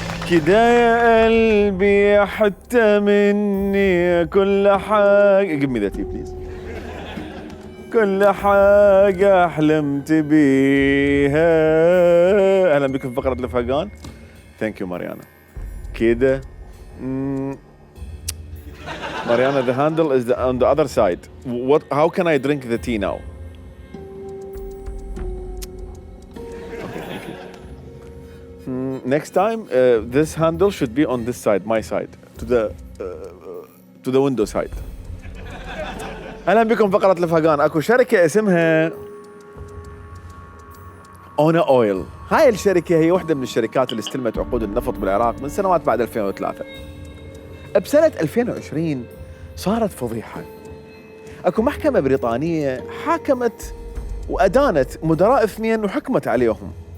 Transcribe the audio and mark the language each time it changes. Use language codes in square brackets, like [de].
[ar] كده يا قلبي حتى مني كل حاجة [en] give me that please. [ar] كل حاجة حلمت بيها. أهلا بكم في فقرة الفهقان. [en] Thank you Mariana. كده Mariana the handle is on the other side. How can I drink the tea now? Next time this handle should be on this side, my side, to the window side. [ar] اهلا بكم فقرة الفهقان. اكو شركة اسمها اونا اويل. هاي الشركة هي واحدة من الشركات اللي استلمت عقود النفط بالعراق من سنوات بعد 2003. بسنة 2020 صارت فضيحة. اكو محكمة بريطانية حاكمت وادانت مدراء اثنين وحكمت عليهم.